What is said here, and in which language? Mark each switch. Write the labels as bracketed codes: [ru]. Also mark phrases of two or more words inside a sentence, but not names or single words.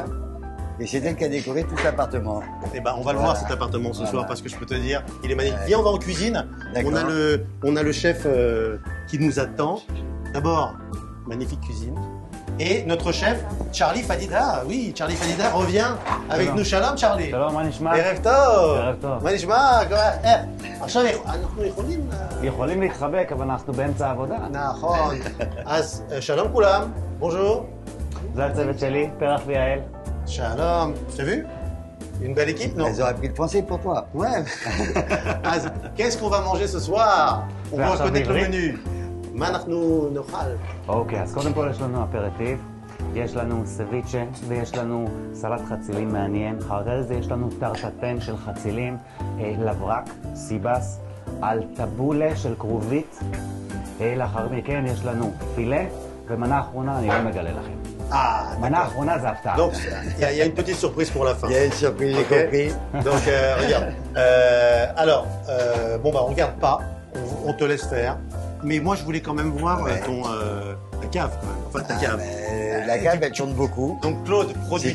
[fr] Et c'est elle qui a décoré tout l'appartement. Eh ben, on va le voir cet appartement ce soir parce que je peux te dire, il est magnifique. Ouais. Viens, on va en cuisine. On a le chef qui nous attend. D'abord, magnifique cuisine. Et notre chef, Charlie Fadida. Oui, Charlie Fadida revient avec nous. Shalom, Charlie. [he] שלום, מה נשמע? ערב טוב. ערב טוב. מה נשמע? עכשיו אנחנו יכולים... יכולים להתחבק, אבל אנחנו באמצע העבודה. נכון. אז שלום כולם. בונז'ור. זה הצוות שלי, פרח ויעל. Shalom. [fr] T'as vu? Une belle équipe, non? Elles ont appris le français pour toi. Ouais. אז, qu'est-ce qu'on va manger ce soir? On va reconnaître le menu. [he] מה אנחנו נאכל? אוקיי, אז קודם כל יש לנו אפרטיב, יש לנו סביצ'ה ויש לנו סלט חצילים מעניין, אחר כך יש לנו טרטטן של חצילים, לברק, סיבס, על טבולה של כרובית, לאחר מכן יש לנו פילה, ומנה אחרונה אני לא מגלה לכם. מנה אחרונה זה הפתעה. [fr] Donc, il y a une petite surprise pour la fin. Il y a une surprise, j'ai compris. Donc, regarde. Alors, bon, bah, on regarde pas, on te laisse faire. Mais moi, je voulais quand même voir ta cave, quand même. Enfin, ta cave. La cave, elle tourne beaucoup. Donc, Claude produit